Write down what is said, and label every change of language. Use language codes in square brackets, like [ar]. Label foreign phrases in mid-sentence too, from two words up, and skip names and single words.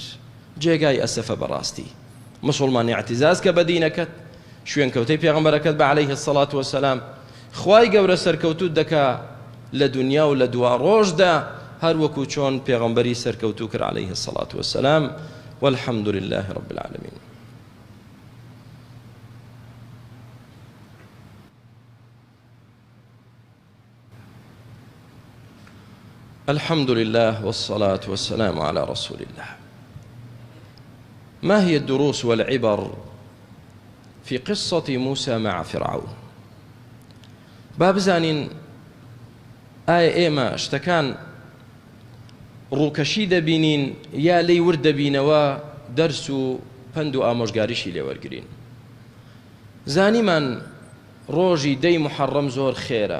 [ckb] جێگای ئەسەفە بەڕاستی. مسلمان اعتزاز کە بە دینەکەت، شوێنکەوتەی پێغەمبەرەکەت بە [ar] عەلەیهی السەڵاتو وەسەلام، [ckb] خوای گەورە سەرکەوتوت دەکا لە دنیا و لە دوا ڕۆژدا، هەر وەکو چۆن پێغەمبەری سەرکەوتوو کرد [ar] عەلەیهی السەڵاتو وەسەلام. والحەمد لله رب العالمین. الحمد لله والصلاة والسلام على رسول الله. ما هي الدروس والعبر في قصة موسى مع فرعون؟ [ckb] باب زانين ئایا ئێمە شتەکان ڕووکەشی دەبینین یا لێی ورد دەبینەوە دەرس و پند و ئامۆژگاریشی لێوەرگرین. زانیمان ڕۆژی دەی محەڕەم زۆر خێرە.